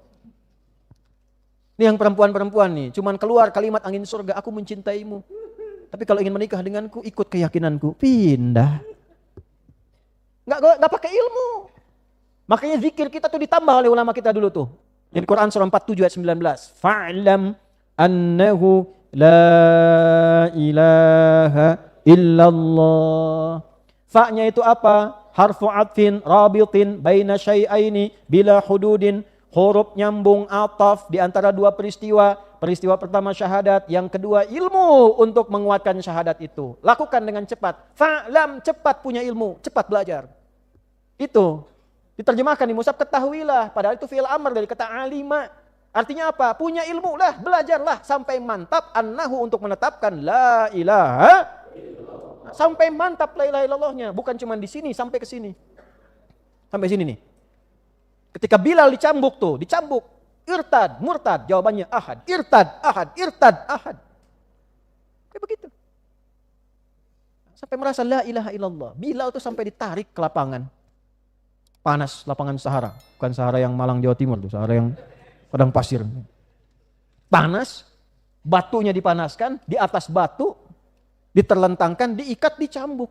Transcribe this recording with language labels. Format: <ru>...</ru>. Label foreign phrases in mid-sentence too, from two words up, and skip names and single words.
<id>Ini yang perempuan-perempuan nih, cuman keluar kalimat angin surga, aku mencintaimu. Tapi kalau ingin menikah denganku, ikut keyakinanku. Pindah. Nggak pakai ilmu. Makanya zikir kita tuh ditambah oleh ulama kita dulu tuh. Di Quran surah 47 ayat 19.</id> <ar>فاعلم أنه لا إله إلا الله.</ar> <id>Fa-nya itu apa?</id> <ar>حرف عطف رابط بين شيئين بلا حدود.</ar> <id>Huruf nyambung ataf di antara dua peristiwa. Peristiwa pertama syahadat, yang kedua ilmu untuk menguatkan syahadat itu. Lakukan dengan cepat. Fa'lam, cepat punya ilmu, cepat belajar. Itu diterjemahkan di mushaf, ketahuilah. Padahal itu</id> <ar>فعل أمر</ar> <id>dari kata alima. Artinya apa? Punya ilmu lah, belajarlah sampai mantap annahu untuk menetapkan</id> <ar>لا إله.</ar> <id>Sampai mantap</id> <ar>لا إله إلا الله,</ar> <id>bukan cuma di sini, sampai ke sini. Sampai sini nih. Ketika Bilal dicambuk tuh, dicambuk. Irtad, murtad, jawabannya ahad.</id> <ar>ارتد، أحد، ارتد، أحد.</ar> <id>Kayak begitu. Sampai merasa</id> <ar>لا إله إلا الله.</ar> <id>Bilal tuh sampai ditarik ke lapangan. Panas lapangan Sahara. Bukan Sahara yang Malang, Jawa Timur tuh. Sahara yang padang pasir. Panas, batunya dipanaskan, di atas batu, diterlentangkan, diikat, dicambuk.</id>